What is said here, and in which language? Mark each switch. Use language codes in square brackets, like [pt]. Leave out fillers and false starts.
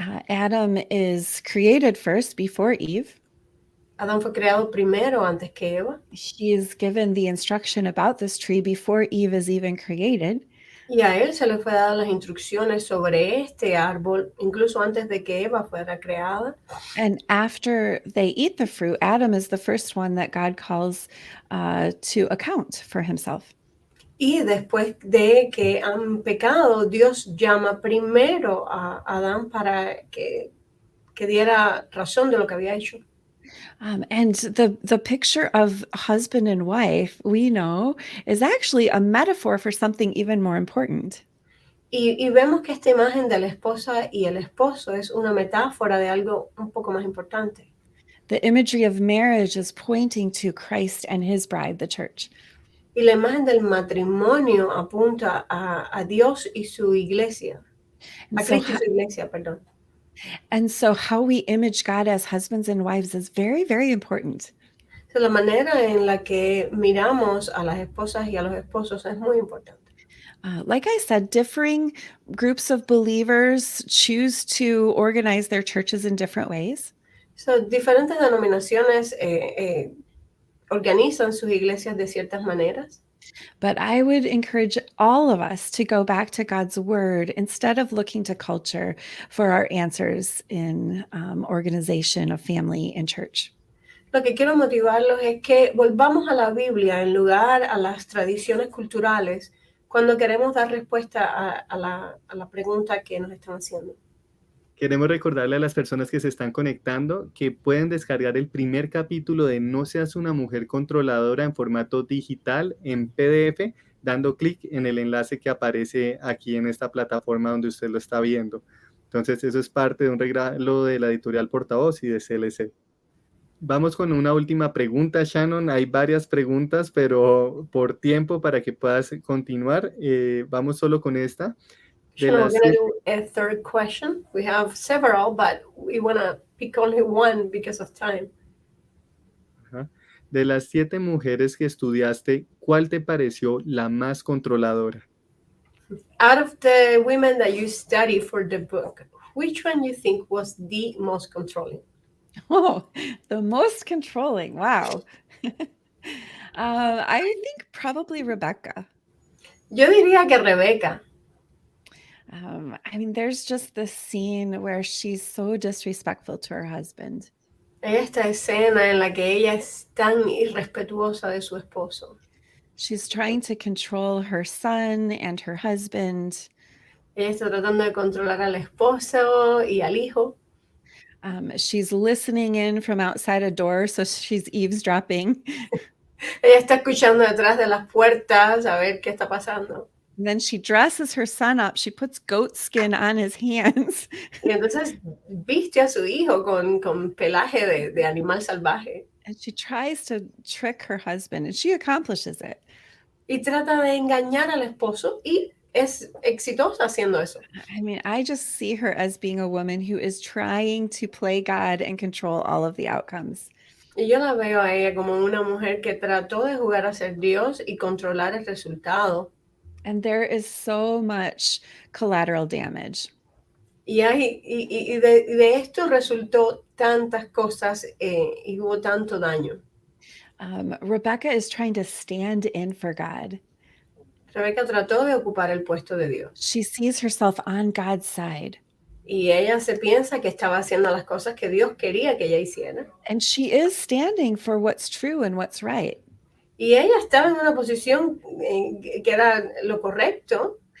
[en] Adam is created first before Eve. [es] Adán fue creado primero antes que Eva. [en] He is given the instruction about this tree before Eve is even created. [es] Y a él se le fue dadas las instrucciones sobre este árbol, incluso antes de que Eva fuera creada. [en] And after they eat the fruit, Adam is the first one that God calls to account for himself. [es] Y después de que han pecado, Dios llama primero a Adán para que diera razón de lo que había hecho. [en] And the picture of husband and wife, we know, is actually a metaphor for something even more important. [es] Y vemos que esta imagen de la esposa y el esposo es una metáfora de algo un poco más importante. [en] The imagery of marriage is pointing to Christ and his bride, the church. [es] Y la imagen del matrimonio apunta a Dios y su iglesia, a Cristo y su iglesia, perdón. [en] And so how we image God as husbands and wives is very, very important. [es] So, la manera en la que miramos a las esposas y a los esposos es muy importante. [en] Like I said, differing groups of believers choose to organize their churches in different ways. [es] So, diferentes denominaciones organizan sus iglesias de ciertas maneras. [en] But I would encourage all of us to go back to God's word instead of looking to culture for our answers in organization of family and church. [es] Lo que quiero motivarlos es que volvamos a la Biblia en lugar a las tradiciones culturales cuando queremos dar respuesta a la pregunta que nos están haciendo. Queremos recordarle a las personas que se están conectando que pueden descargar el primer capítulo de No seas una mujer controladora en formato digital en PDF, dando clic en el enlace que aparece aquí en esta plataforma donde usted lo está viendo. Entonces, eso es parte de un regalo de la editorial Portavoz y de CLC. Vamos con una última pregunta, Shannon. Hay varias preguntas, pero por tiempo para que puedas continuar, vamos solo con esta. [en] Shannon, we're going to do a third question. We have several, but we want to pick only one because of time. [es] De las 7 mujeres que estudiaste, ¿cuál te pareció la más controladora? [en] Out of the women that you study for the book, which one you think was the most controlling? Oh, the most controlling. Wow. I think probably Rebecca. [es] Yo diría que Rebeca. [en] I mean, there's just this scene where she's so disrespectful to her husband. [es] Hay esta escena en la que ella es tan irrespetuosa de su esposo. [en] She's trying to control her son and her husband. [es] Ella está tratando de controlar al esposo y al hijo. [en] She's listening in from outside a door, so she's eavesdropping. [es] Ella está escuchando detrás de las puertas a ver qué está pasando. [en] And then she dresses her son up. She puts goat skin on his hands. [es] Y entonces viste a su hijo con pelaje de animal salvaje. [en] And she tries to trick her husband, and she accomplishes it. [es] Y trata de engañar al esposo y es exitosa haciendo eso. [en] I mean, I just see her as being a woman who is trying to play God and control all of the outcomes. [es] Y yo la veo a ella como una mujer que trató de jugar a ser Dios y controlar el resultado. [en] And there is so much collateral damage. [es] Y de esto resultó tantas cosas y hubo tanto daño. [en] Rebecca is trying to stand in for God. [es] Rebeca trató de ocupar el puesto de Dios. [en] She sees herself on God's side. [es] Y ella se piensa que estaba haciendo las cosas que Dios quería que ella hiciera. [en] And she is standing for what's true and what's right. [es] Y ella estaba en una posición que era lo correcto.